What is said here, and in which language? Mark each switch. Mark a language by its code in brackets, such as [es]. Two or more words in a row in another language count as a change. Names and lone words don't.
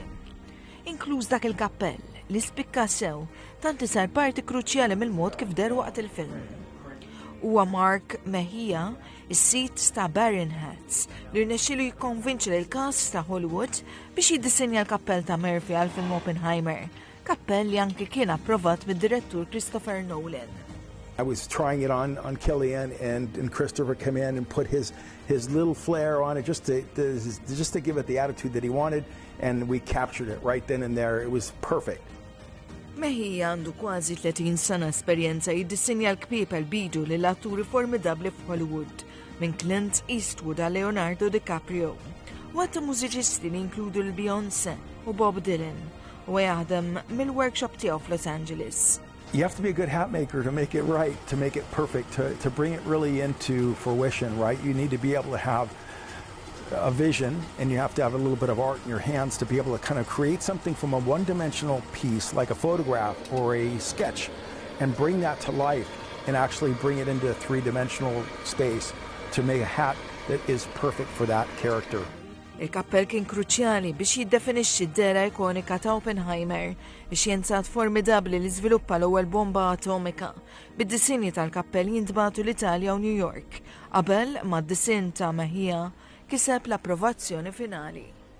[mt] Inkluż dak il-kappell li spikka sew tant sar parti kruċjali mill-mod kif der waqt il-film. Huwa Mark Mejia, is-sit ta' Baron Hats, li rnexxielu jikkonvinċi lill-cast ta' Hollywood biex jiddisinja l-kappell ta' Murphy għal film Oppenheimer, kappell li anke kien approvat mid-direttur Christopher Nolan. [en] I was trying it on Cillian and Christopher came in and put his little flair on it just to give it the attitude that he wanted, and we captured it right then and there. It was perfect. [mt] Mejja għandu kważi 30 sena esperjenza jiddisinja l-kpieb għal-bidu lill atturi formidabli f'Hollywood, minn Clint Eastwood għal Leonardo DiCaprio. U għatta mużiċisti li inkludu l-Beyoncé u Bob Dylan, u jaħdem mill-workshop tiegħu f'Los Angeles. [en] You have to be a good hat maker to make it right, to make it perfect, to bring it really into fruition, right? You need to be able to have a vision, and you have to have a little bit of art in your hands to be able to kind of create something from a one-dimensional piece like a photograph or a sketch and bring that to life and actually bring it into a three-dimensional space to make a hat that is perfect for that character. [mt] Il-kappell kien kruċjali biex jiddefinixxi d-dera ikonika ta' Oppenheimer, ix-xjenzat formidabli li żviluppa l-ewwel bomba atomika. Bid-disinji tal-kappell jintbagħtu l-Italja u New York, qabel mad-disin ta' Mejja kiseb l-approvazzjoni finali.